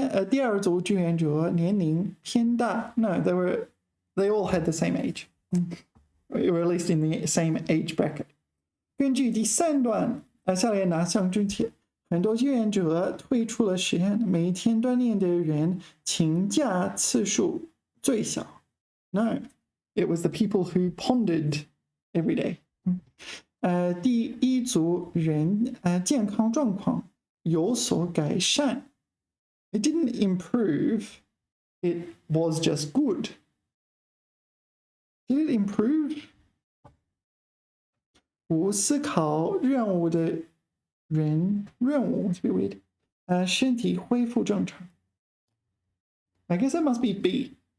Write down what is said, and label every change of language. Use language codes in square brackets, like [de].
[zh] 第二组志愿者年龄偏大. [en] No, they all had the same age. Or at least in the same age bracket. [zh] 根据第三段，下列哪项正确？很多志愿者退出了实验，每天锻炼的人请假次数最小。 [en] No, it was the people who pondered every day. [zh] 第一组人健康状况有所改善。 [en] It didn't improve, it was just good. Did it improve? [zh] 无思考任务的人 [en] it's a bit weird. [zh] 身体恢复正常。 [en] I guess that must be B.